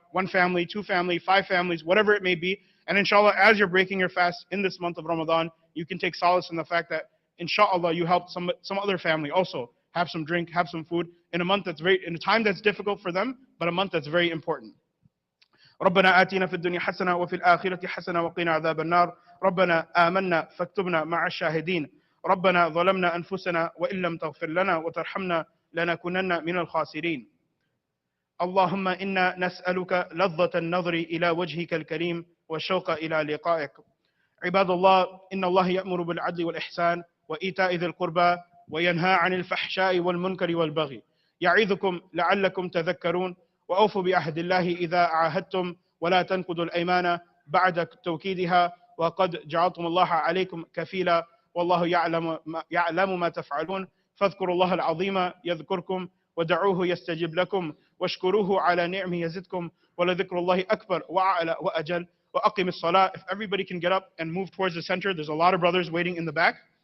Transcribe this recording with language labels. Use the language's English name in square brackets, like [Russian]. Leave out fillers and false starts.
[English] 1 family, 2 family, 5 families, whatever it may be. And inshallah, as you're breaking your fast in this month of Ramadan, you can take solace in the fact that inshallah you helped some other family also have some drink, have some food in a time that's difficult for them, but a month that's very important. [Arabic] ربنا آتنا في الدنيا حسنة وفي الآخرة حسنة وقنا عذاب النار ربنا آمنا فاكتبنا مع الشاهدين ربنا ظلمنا أنفسنا وإن لم تغفر لنا وترحمنا لنكونن من الخاسرين اللهم إنا نسألك لذة النظر إلى وجهك الكريم والشوق إلى لقائك عباد الله إن الله يأمر بالعدل والإحسان وإيتاء ذي القربى وينهى عن الفحشاء والمنكر والبغي يعظكم لعلكم تذكرون وأوفوا بعهد الله إذا عاهدتم ولا تنقضوا الأيمان بعد توكيدها وقد جعلتم الله عليكم كفيلا والله يعلم ما تفعلون فاذكروا الله العظيم يذكركم ودعوه يستجب لكم واشكروه على نعمه يزدكم ولذكر الله أكبر وأعلى وأجل وأقم الصلاة. [English] If everybody can get up and move towards the center, there's a lot of brothers waiting in the back.